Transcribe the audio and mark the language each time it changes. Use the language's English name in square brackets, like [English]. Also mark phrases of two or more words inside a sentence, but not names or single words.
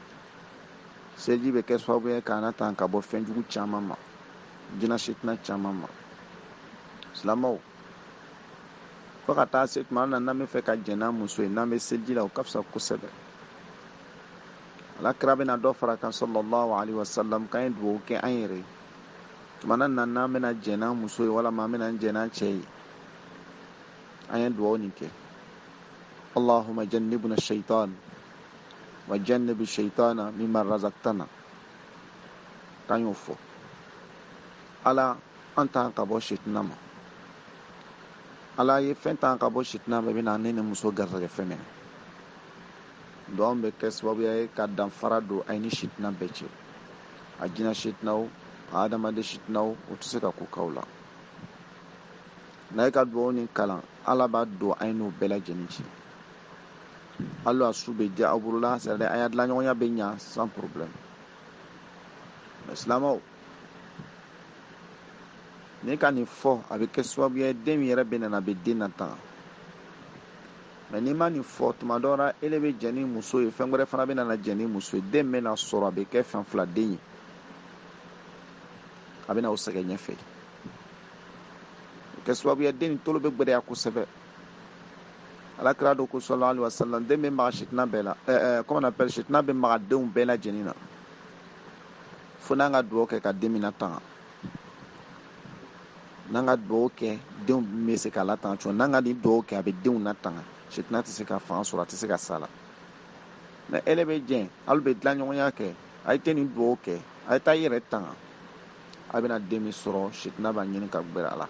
[Bambara] Seliji bɛ kɛ sababu ye k'an tanga ka bɔ fɛn jugu caman ma, jinɛ sitina caman ma. Silamɛw, fo ka taa se tuma na n'an bɛ fɛ ka jɛn n'an muso ye, n'an bɛ seliji la o ka fisa kosɛbɛ. Alakira bɛna dɔ fara kan [Arabic] صلى الله عليه وسلم [Bambara] k'an ye dugawu kɛ an yɛrɛ ye. Tuma na n'an bɛna jɛn n'an muso ye walima an bɛna jɛn n'an cɛ ye, an ye dugawu nin kɛ. [Arabic] اللهم جنبنا الشيطان وجنب الشيطان ما رزقتنا. [Bambara] K'an y'o fɔ. Ala, an t'an ka bɔ sitina ma. Ala ye fɛn t'an ka bɔ sitina ma, bɛna ne ni muso garisɛgɛ fɛn minɛ. Dugawu bɛ kɛ sababu ye ka danfara don a ni sitina bɛɛ cɛ. A jinɛ sitinaw, a adamaden sitinaw, o tɛ se ka ko k'aw la. N'a ye ka dugawu nin kalan, ala b'a don a n'o bɛɛ lajɛlen cɛ. Hali a su bɛ diya aw bolo la, [French] c'est à dire [Bambara] a y'a dilan ɲɔgɔnya bɛ ɲa [French] sans problème. [Bambara] Mais silamɛw, ne ka nin fɔ a bɛ kɛ sababu ye den min yɛrɛ bɛ nana a bɛ den natanga. Mais n'i ma nin fɔ tuma dɔw la ele bɛ jɛn ni muso ye, fɛn wɛrɛ fana bɛ nana jɛn ni muso ye, den bɛ na sɔrɔ a bɛ kɛ fɛn fila den ye, a bɛ na o sɛgɛn ɲɛfɛ. O kɛ sababu ye den nin tolo bɛ gbɛdɛya kosɛbɛ. Alakira do ko [Arabic] صلى الله عليه وسلم, [Bambara] den bɛ maga sitina bɛɛ la, [French] comment on appelle, [Bambara] sitina bɛ maga denw bɛɛ lajɛlen na, fo n'an ka dugawu kɛ ka den min natanga. N'an ka dugawu kɛ denw bɛ se ka latanga cogo, n'an ka nin dugawu kɛ a bɛ denw natanga, sitina tɛ se ka fanga sɔrɔ, a tɛ se ka sa la. Mais ele bɛ jɛn, hali bɛ dilan ɲɔgɔnya kɛ, a ye tɛ nin dugawu kɛ, a ye taa i yɛrɛ tanga, a bɛna den min sɔrɔ sitina b'a ɲini ka gbɛrɛ a la.